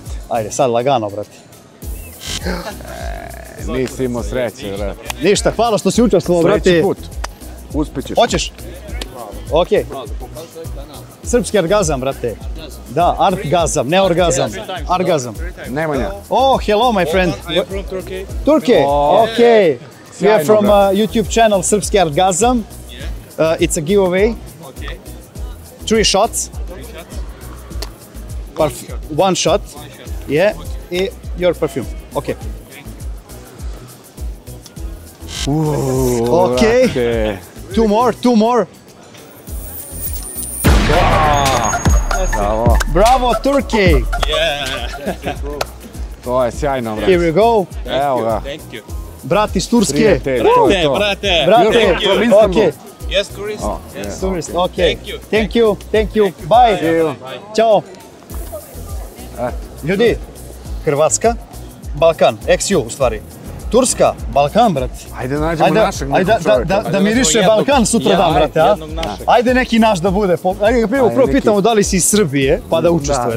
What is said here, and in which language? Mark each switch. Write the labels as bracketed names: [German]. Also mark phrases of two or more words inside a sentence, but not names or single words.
[Serbian] Ajde, sad lagano, brate. Nisi imao sreće, brate. Ništa, hvala što si učestvovao, brate. Sljedeći put. Uspjećeš. Hoćeš? Okej. Srpski orgazam, brate. Da, artgazam, ne orgazam. Argazam. Nemanja. [English] Oh, hello, my friend. I am from Turkey. Turkey. Oh. Okay. We are [Serbian] Sjajno, [English] from [Serbian] brate. [English] YouTube channel Srpski orgazam. It's a giveaway. Okay. 3 shots. One shot. Yeah. I your perfume. Okay. Okej. [Serbian] Brate. [English] Two more. [Serbian] Bravo. [English] Bravo, Turkey. [Serbian] To je sjajno, [English] Here [Serbian] brate. [English] we go. [Serbian] Evo ga. [English] Thank you. [Serbian] Brat iz Turske. Prijatelj, to je to. Brate. Brate, [English] You're from Istanbul. okay. Yes, tourist. Oh, Yes. yeah. Tourist, okay. Thank you. Thank you. Bye. See you. [Serbian] Ćao. Ljudi, Hrvatska, Balkan, ex-ju u stvari. Turska, Balkan, brate. Ajde nađemo našeg Ajde nekog čovjeka. da miriše Balkan sutradan, brate, a? jednog našeg. Ajde neki naš da bude. Ajde ga prvo Ajde, neki. pitamo da li si iz Srbije, pa da učestvuješ.